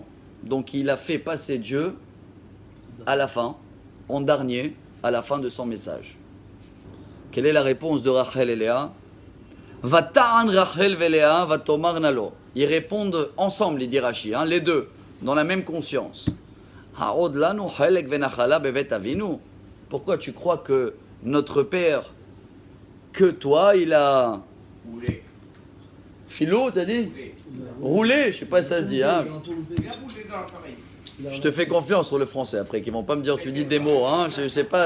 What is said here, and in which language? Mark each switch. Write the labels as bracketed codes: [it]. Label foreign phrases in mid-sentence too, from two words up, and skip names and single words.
[fr] Donc il a fait passer Dieu à la fin, en dernier, à la fin de son message. Quelle est la réponse de Rachel et Léa? [he] ותען רחל ולאה ותאמרנה לו. [fr] Ils répondent ensemble, il dit Rashi, les deux, dans la même conscience. [he] העוד לנו חלק ונחלה בבית אבינו. [fr] Pourquoi tu crois que notre père, que toi, il a roulé. Philo, t'as dit? Roulé, je sais pas si ça se dit. Il a roulé dans l'appareil. Je te fais confiance sur le français après, qu'ils vont pas me dire tu dis des mots, je sais pas.